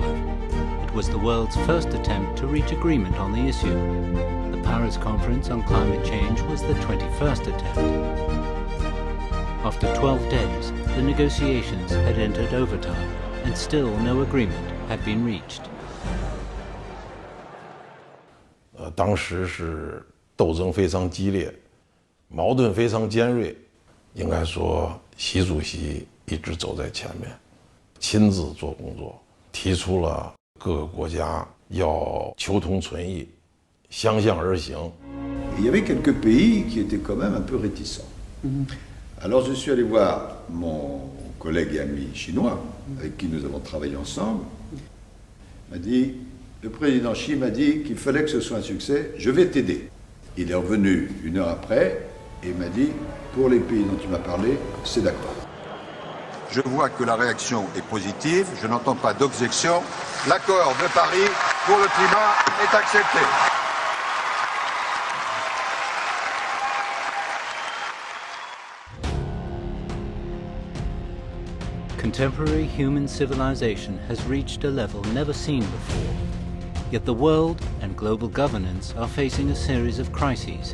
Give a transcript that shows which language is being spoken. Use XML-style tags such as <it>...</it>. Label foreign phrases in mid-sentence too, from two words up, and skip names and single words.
<en>It was the world's first attempt to reach agreement on the issue. The Paris Conference on Climate Change was the 21st attempt. After 12 days, the negotiations had entered overtime, and still no agreement had been reached.</en> <zh>当时是斗争非常激烈，矛盾非常尖锐。应该说，习主席一直走在前面，亲自做工作，提出了各个国家要求同存异，相向而行。</zh> <fr>Il y avait quelques pays qui étaient quand même un peu réticents. Alors je suis allé voir mon collègue et ami chinois, avec qui nous avons travaillé ensemble. Il m'a dit, le président Xi m'a dit qu'il fallait que ce soit un succès, je vais t'aider. Il est revenu une heure après et m'a dit, pour les pays dont tu m'as parlé, c'est d'accord. Je vois que la réaction est positive, je n'entends pas d'objection. L'accord de Paris pour le climat est accepté.</fr> <en>Contemporary human civilization has reached a level never seen before. Yet the world and global governance are facing a series of crises.</en>